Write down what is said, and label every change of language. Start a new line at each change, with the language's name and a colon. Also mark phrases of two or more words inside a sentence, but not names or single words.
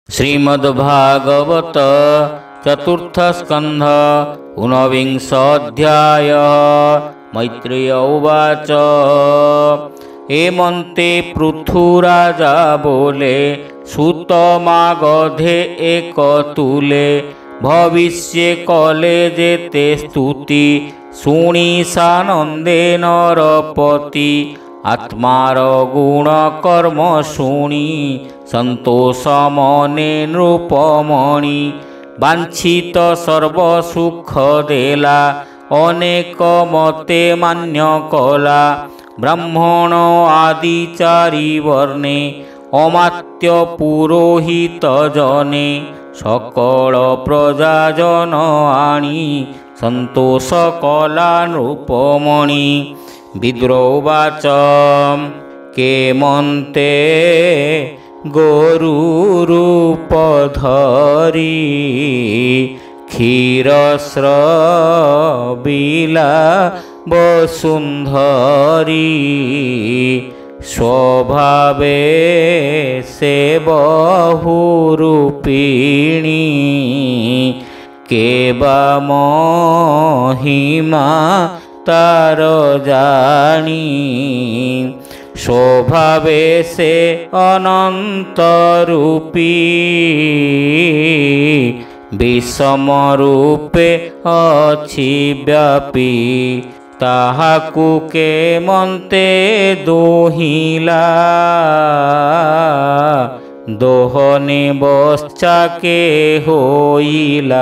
Sanskrit: श्रीमद्भागवत चतुर्थ स्कंध ऊनविंशोऽध्याय। मैत्रेय उवाच।
Odia: ଏମନ୍ତେ ପୃଥୁରାଜା ବୋଲେ ସୁତମାଗଧେ ଏକ ତୁଲେ। ଭବିଷ୍ୟେ କଳେ ଯେତେ ସ୍ତୁତି ଶୁଣି ସାନନ୍ଦେ ନରପତି। ଆତ୍ମାର ଗୁଣ କର୍ମ ଶୁଣି ସନ୍ତୋଷ ମନେ ନୃପମଣି। ବାଞ୍ଛିତ ସର୍ବସୁଖ ଦେଲା ଅନେକ ମତେ ମାନ୍ୟ କଲା। ବ୍ରାହ୍ମଣ ଆଦି ଚାରି ବର୍ଣ୍ଣେ ଅମାତ୍ୟ ପୁରୋହିତ ଜନେ। ସକଳ ପ୍ରଜାଜନ ଆଣି ସନ୍ତୋଷ କଲା ନୃପମଣି। ବିଦୁର ଉବାଚ। କେମନ୍ତେ ଗୋରୁରୂପ ଧରି କ୍ଷୀରସ୍ରବିଲା ବସୁନ୍ଧରୀ। ସ୍ୱଭାବେ ସେ ବହୁରୂପିଣୀ କେବା ମହିମା ତାର ଜାଣି। ସ୍ୱଭାବେ ସେ ଅନନ୍ତ ରୂପୀ ବିଷମ ରୂପେ ଅଛି ବ୍ୟାପୀ। ତାହାକୁ କେମନ୍ତେ ଦୋହିଲା ଦୋହନେ ବଶ୍ଚା କେ ହୋଇଲା।